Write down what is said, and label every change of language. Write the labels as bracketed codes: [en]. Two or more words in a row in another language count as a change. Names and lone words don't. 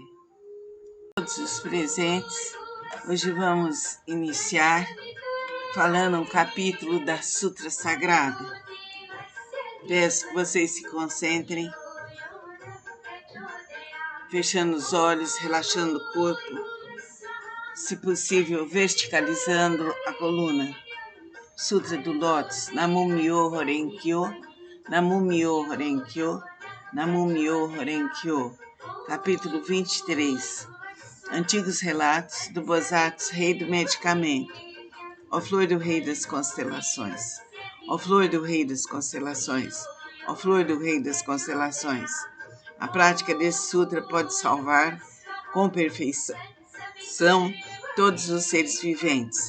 [pt] Todos os presentes, hoje vamos iniciar falando um capítulo da Sutra Sagrada. Peço que vocês se concentrem, fechando os olhos, relaxando o corpo, se possível, verticalizando a coluna. Sutra do Lótus, [ja] 南無妙法蓮華経、南無妙法蓮華経、南無妙法蓮華経. [pt] Capítulo 23. Antigos relatos do Bodhisattva, rei do medicamento. Ó flor do rei das constelações, ó flor do rei das constelações, ó flor do rei das constelações. A prática desse sutra pode salvar com perfeição todos os seres viventes.